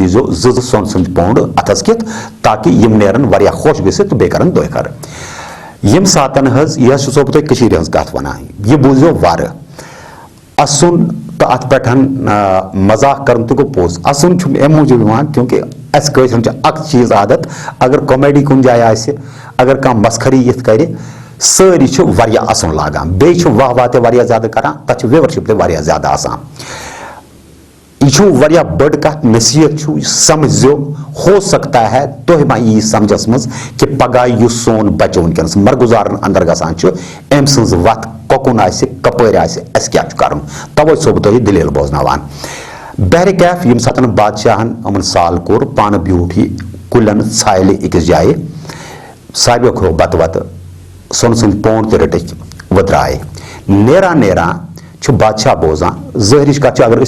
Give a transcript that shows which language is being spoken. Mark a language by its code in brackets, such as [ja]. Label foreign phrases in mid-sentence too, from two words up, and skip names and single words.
[ks] دیٖزیو زٕ سۄن سٕنٛدۍ پونٛڈ اتھس کِتھ تاکہ یِم نیرن واریاہ خۄش گٔژھِتھ تہٕ بیٚیہِ کرن دۄہ خٲر ییٚمہِ ساتن حظ یہِ حظ چھُسو بہٕ تۄہہِ کٔشیٖرِ ہٕنٛز کتھ ونان یہِ بوٗزیو وارٕ اسُن تو ات پہ مزاق کرن تو گو پوز اسن چھُ امہِ موٗجوٗب یِوان کیونکہ اسہِ کٲشرٮ۪ن چھِ اکھ چیٖز عادت اگر کومیڈی کُنہِ جایہِ آسہِ اگر کانٛہہ مسخری یِتھ کرِ سٲری چھِ واریاہ اسُن لاگان بیٚیہِ چھِ واہ واہ تہِ واریاہ زیادٕ کران تتھ چھِ ویورشِپ تہِ واریاہ زیادٕ آسان یہ چھُ واریاہ بٔڑ کتھ نصیحت چھُ سمجھزیو [ur] ہو سکتا ہے [ks] تُہۍ ما یی سمجھس منٛز کہ پگاہ یُس سون بچہ ونکیٚنس مرگزارن اندر گژھان چھُ أمۍ سٕنٛز وتھ کوکُن آسہِ کپٲرۍ آسہِ اَسہِ کیٛاہ چھُ کرُن توے چھُسو بہٕ تۄہہِ دٔلیٖل بوزناوان بہرکیف ییٚمہِ ساتن بادشاہن یِمن سال کوٚر پانہٕ بیوٗٹھ یہِ کُلٮ۪ن ژھالہِ أکِس جایہِ ساروِیو کھیوٚو بتہٕ وتہٕ سۄنہٕ سٕنٛدۍ پونٛڈ تہِ رٔٹِکھ وۄنۍ درٛاے نیران نیران چھُ بادشاہ بوزان ظٲہرٕچ کتھ چھِ اگر أسۍ